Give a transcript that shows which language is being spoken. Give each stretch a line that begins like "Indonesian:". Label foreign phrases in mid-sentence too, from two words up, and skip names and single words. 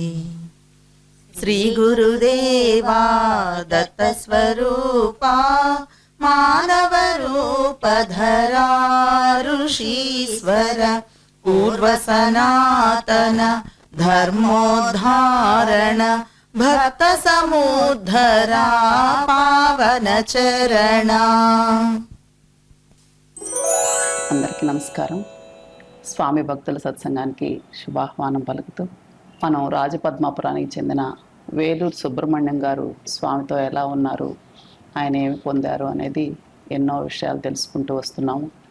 Sanskrit: श्रीगुरुदेवा दत्तस्वरूपा मानवरूपधरा ऋषीश्वर पूर्वसनातन धर्मोद्धारण भक्त समुद्धरा पावन चरण।
Telugu: అందరికీ నమస్కారం. స్వామి భక్తుల సత్సంగానికి శుభాహ్వానం పలుకుతూ మనం రాజపద్మాపురానికి చెందిన వేలూరు సుబ్రహ్మణ్యం గారు స్వామితో ఎలా ఉన్నారు, ఆయన ఏమి పొందారు అనేది ఎన్నో విషయాలు తెలుసుకుంటూ వస్తున్నాము.